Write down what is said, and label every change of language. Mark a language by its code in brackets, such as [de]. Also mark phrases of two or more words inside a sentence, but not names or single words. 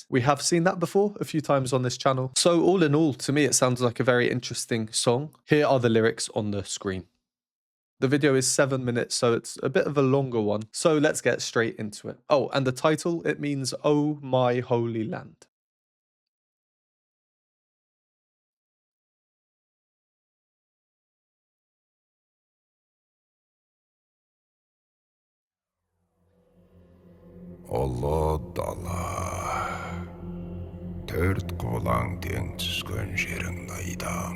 [en] We have seen that before a few times on this channel. So all in all, to me, it sounds like a very interesting song. Here are the lyrics on the screen. The video is 7 minutes, so it's a bit of a longer one. So let's get straight into it. Oh, and the title, it means "Oh My Holy Land." [kk] Ұлы дала, төрт қолаң тең түскен жерің айдам.